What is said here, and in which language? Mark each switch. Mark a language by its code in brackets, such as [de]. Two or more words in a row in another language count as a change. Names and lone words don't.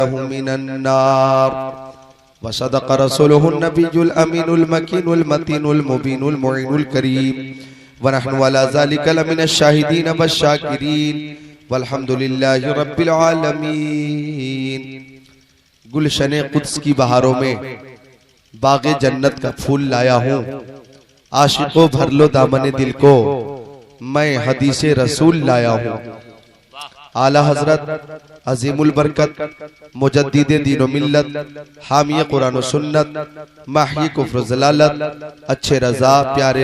[ar] من النار وصدق رسوله النبي الأمين المكين المتين المبين المعين الكريم ونحن على ذلك لمن الشاهدين والشاكرين والحمد لله رب العالمين. [ur] گلشنِ قدس کی بہاروں میں باغِ جنت کا پھول لایا ہوں، عاشقوں بھر لو دامنِ دل کو، میں حدیثِ رسول لایا ہوں. اعلیٰ حضرت عظیم البرکت مجددِ دین و ملت حامی قرآن و سنت ماحی کفر ضلالت اچھے رضا پیارے